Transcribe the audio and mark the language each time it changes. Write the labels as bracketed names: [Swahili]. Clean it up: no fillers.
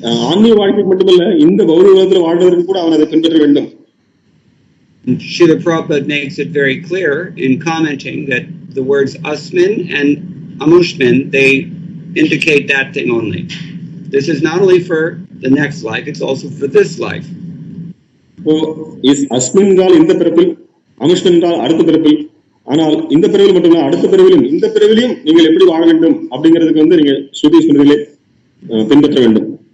[Tamil] ஆன்மீக வாழ்க்கைக்கு மட்டுமல்ல, இந்த பௌதிக உலகத்தில் வாழ்வதற்கு கூட அவன் அதை பின்பற்ற வேண்டும். [English] Srila Prabhupada makes it very clear in commenting that the words asmin and amushmin, they indicate that thing only. This is not only for the next life, it's also for this life. So, is [Tamil] asmin என்றால் இந்த பிறப்பில், amushmin என்றால் அடுத்த பிறப்பில். ஆனால் இந்த பிறவியில் மட்டுமல்ல, அடுத்த பிறவிலும் இந்த பிறவிலையும் நீங்கள் எப்படி வாழ வேண்டும் அப்படிங்கிறதுக்கு நீங்க ஸ்ருதி ஸ்மிருதிகளை பின்பற்ற வேண்டும்.